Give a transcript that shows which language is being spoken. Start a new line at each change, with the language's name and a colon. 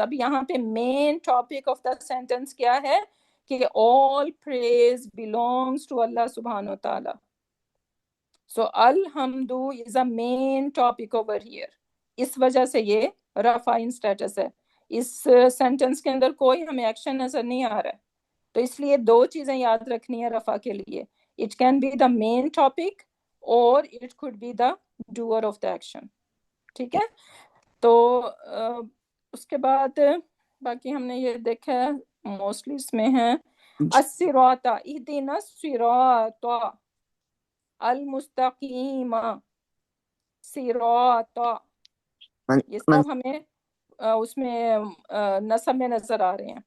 Urdu: اب یہاں پہ main topic of the sentence کیا ہے کہ
English: all praise belongs to Allah
Urdu: subhanahu wa ta'ala.
English: So alhamdu is a main topic over here.
Urdu: اس وجہ سے یہ رفع ان اسٹیٹس ہے. اس سینٹینس کے اندر کوئی ہمیں ایکشن نظر نہیں آ رہا ہے، تو اس لیے دو چیزیں یاد رکھنی ہے رفع کے لیے.
English: It can be the main topic or it could be the doer of the action.
Urdu: ٹھیک ہے. تو اس کے بعد باقی ہم نے یہ دیکھا ہے موسٹلی اس میں ہے الصراط
Arabic: اهدنا الصراط المستقیم،
Urdu: صراط، یہ سب ہمیں اس میں نصب میں نظر آ رہے ہیں.